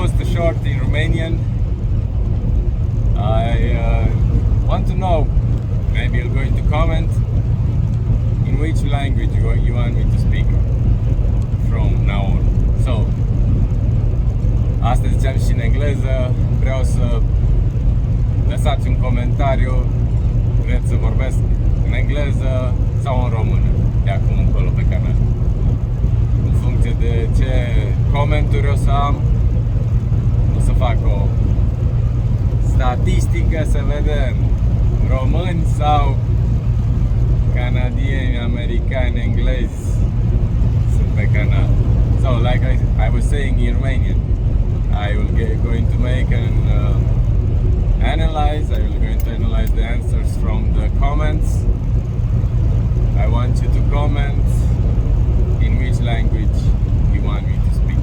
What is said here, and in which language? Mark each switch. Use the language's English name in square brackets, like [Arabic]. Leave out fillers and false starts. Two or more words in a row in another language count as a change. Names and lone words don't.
[English] short in Romanian. I want to know, maybe you're going to comment, in which language you want me to speak from now on. So, [Romanian] astăzi ziceam și în engleză, vreau să lăsați un comentariu, vreți să vorbesc în engleză sau în română, de acum încolo pe canal. În funcție de ce comenturi o să am, o să fac o statistică să vedem români sau canadieni, americani, englezi sunt pe canal. [English] So, like I was saying in Romanian, I will going to make an analyze. I will going to analyze the answers from the comments. I want you to comment in which language you want me to speak.